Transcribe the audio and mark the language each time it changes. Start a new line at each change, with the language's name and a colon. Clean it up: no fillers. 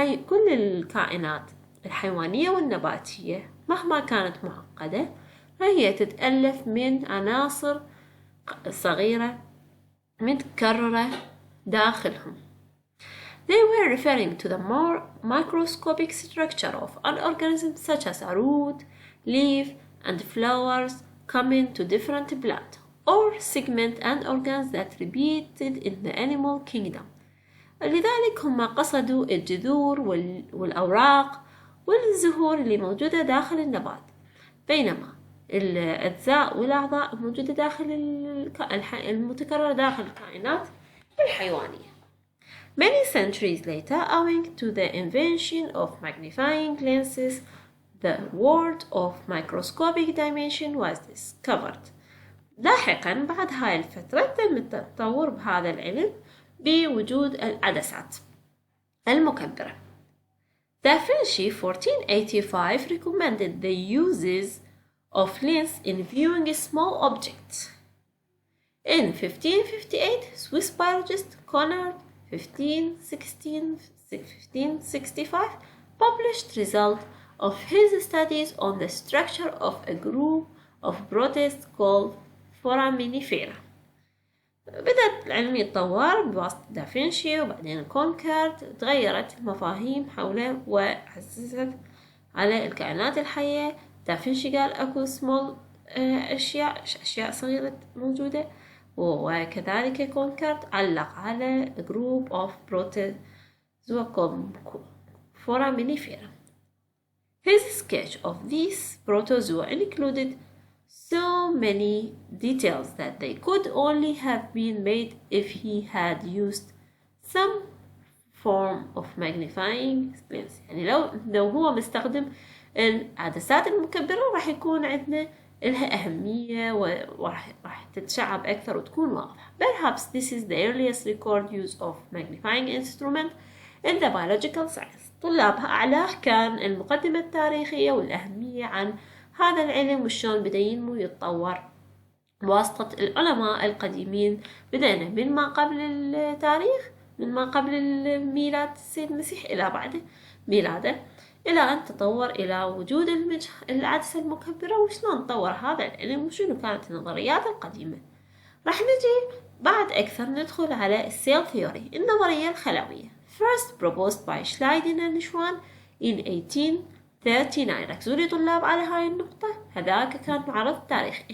Arabic: كل الكائنات الحيوانية والنباتية مهما كانت معقدة فهي تتألف من عناصر صغيرة متكررة داخلهم.
English: They were referring to the more microscopic structure of an organism such as a root, leaf, and flowers common to different plants or segments and organs that repeated in the animal kingdom.
Arabic: لذلك هم قصدوا الجذور والأوراق والزهور اللي موجودة داخل النبات، بينما الأجزاء والأعضاء موجودة داخل المتكررة داخل الكائنات الحيوانية.
English: Many centuries later, owing to the invention of magnifying lenses, the world of microscopic dimension was discovered.
Arabic: لاحقا بعد هاي الفترة تم التطور بهذا العلم بوجود العدسات المكبرة.
English: Da Vinci 1485 recommended the uses of lens in viewing small objects. In 1558, Swiss biologist Conrad 1565 published results of his studies on the structure of a group of protists called foraminifera.
Arabic: بدأت العلم يتطور بواسطة دافنشي وبعدين كونكارد. تغيرت المفاهيم حوله وعززت على الكائنات الحية. دافنشي قال أكو سمول أشياء صغيرة موجودة، وكذلك كونكارد علق على
English: group of protozoa foraminifera. His sketch of these protozoa included so many details that they could only have been made if he had used some form of magnifying lens.
Arabic: يعني لو هو مستخدم العدسات المكبرة راح يكون عندنا لها أهمية وراح تتشعب أكثر وتكون واضحة.
English: Perhaps this is the earliest record use of magnifying instrument in the biological science.
Arabic: طلابها أعلاه كان المقدمة التاريخية والأهمية عن هذا العلم وشلون بدأ ينمو ويتطور بواسطة العلماء القديمين. بدأنا من ما قبل التاريخ، من ما قبل ميلاد السيد المسيح إلى بعد ميلاده، إلى أن تطور إلى وجود العدسة المكبرة وشلون تطور هذا العلم وشنو كانت النظريات القديمة. راح نجي بعد أكثر ندخل على السيل ثيوري، النظرية الخلوية.
English: First proposed by Schleiden and Schwann in 1839.
Arabic: ركزوا لي طلاب على هاي النقطة، هذاك كان معرض التاريخ.